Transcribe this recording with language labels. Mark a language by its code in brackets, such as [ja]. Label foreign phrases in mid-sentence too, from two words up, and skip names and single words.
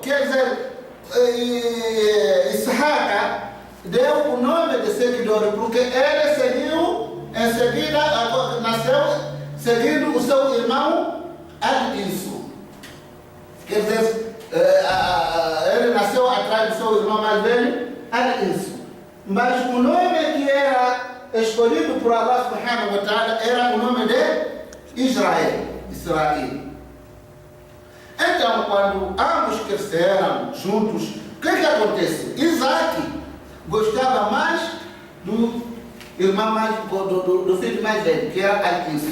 [pt] Quer dizer, Isaac deu o nome de seguidor porque ele seguiu, em seguida, nasceu seguindo o seu irmão Al-Ensu. Quer dizer, ele nasceu atrás do seu irmão mais velho, Al-Ensu. Mas o nome que era escolhido por Allah [ar] سبحانه وتعالى [pt] era o nome de Israel. Então, quando ambos cresceram juntos, o que acontece? Isaac gostava mais do irmão do filho mais velho, que era Al-Ensu.